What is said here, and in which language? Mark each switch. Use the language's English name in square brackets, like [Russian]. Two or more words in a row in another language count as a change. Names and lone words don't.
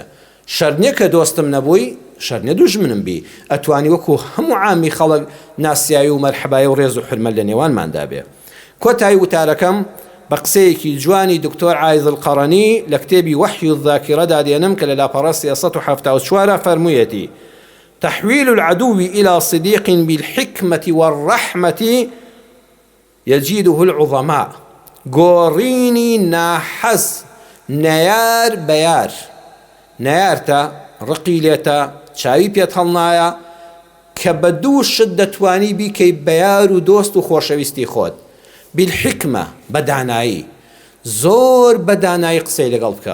[Central Kurdish] شەرنیە کە دۆستم نەبووی، شەرنیە دوژمنم بی، ئەتوانی وەکو هەموو عامی خەڵک ناسیایی و مەرحەبایی و ڕێز و حرمەت لە نێوانماندا بێ. کۆتایی وتارەکەم بە قسەیەکی جوانی دکتۆر عایز القەڕەنی لە کتێبی وەحی الذاکرەدا دێنم کە لە لاپەڕە 374 فەرموویەتی: [Arabic] تحويل العدو إلى صديق بالحكمة والرحمة يجده العظماء. [Central Kurdish] گۆڕینی ناحەز نەیار بەیار، نەیارتە ڕقی لێتە چاوی پێت هەڵنایە کە بە دوو شت دەتوانی بیکەی بەیار و دۆست و خۆشەویستی خۆت. بالحکمە بەدانایی، زۆر بەدانایی قسەی لەگەڵ بکە.